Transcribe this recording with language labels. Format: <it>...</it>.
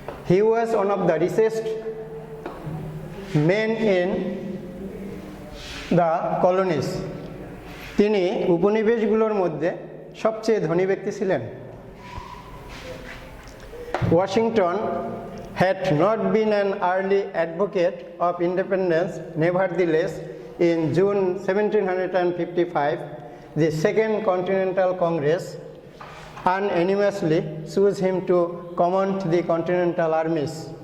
<en>He was one of the richest men in the colonies।</en> <bn>তিনি উপনিবেশগুলোর মধ্যে সবচেয়ে ধনী ব্যক্তি ছিলেন।</bn> <en>Washington had not been an early advocate of independence. Nevertheless, in June 1755, the Second Continental Congress unanimously chose him to command the Continental armies।</en>